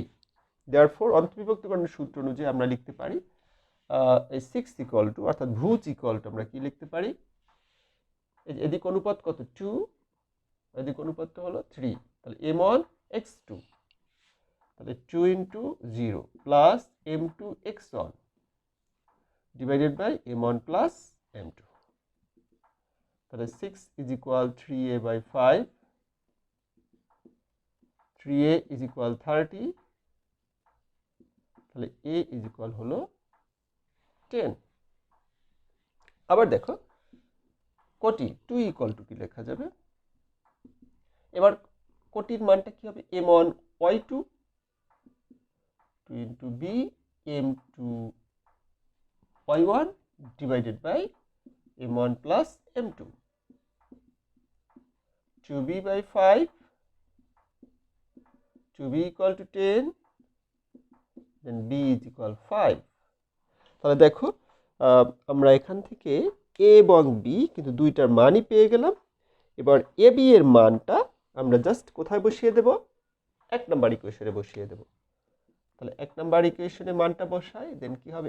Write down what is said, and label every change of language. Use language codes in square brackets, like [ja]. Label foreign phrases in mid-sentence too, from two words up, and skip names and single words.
[bn] দেয়ারফর অন্তর্বিভক্তকরণের সূত্র অনুযায়ী আমরা লিখতে পারি এই 6 [en] equal to, [bn] অর্থাৎ ভুজ [en] equal to [bn] আমরা কি লিখতে পারি, এদিক অনুপাত কত 2, এদিক অনুপাতটা হলো 3, তাহলে m1 x2, তাহলে 2 × 0 প্লাস m2 x1 [en] divided by [bn] m1 প্লাস m2। তাহলে 6 [en] is equal [bn] 3a/5, 3a [en] is equal [bn] 30, তাহলে a [en] is equal [bn] হলো 10। আবার দেখো কোটি 2 [en] equal to [bn] কি লেখা যাবে, এবার কোটির মানটা কি হবে, [en] m1 y2, 2 × b m2 y1 divided by m1 প্লাস m2, 2b/5, 2b equal to 10, then b is equal 5। [bn] তাহলে দেখো আমরা এখান থেকে এ এবং বি কিন্তু দুইটার মানই পেয়ে গেলাম। এবার এ বি এর মানটা আমরা জাস্ট কোথায় বসিয়ে দেব? 1 নাম্বার ইকুয়েশনে বসিয়ে দেব। তাহলে 1 নাম্বার ইকুয়েশনে মানটা বসাই, দেন কি হবে?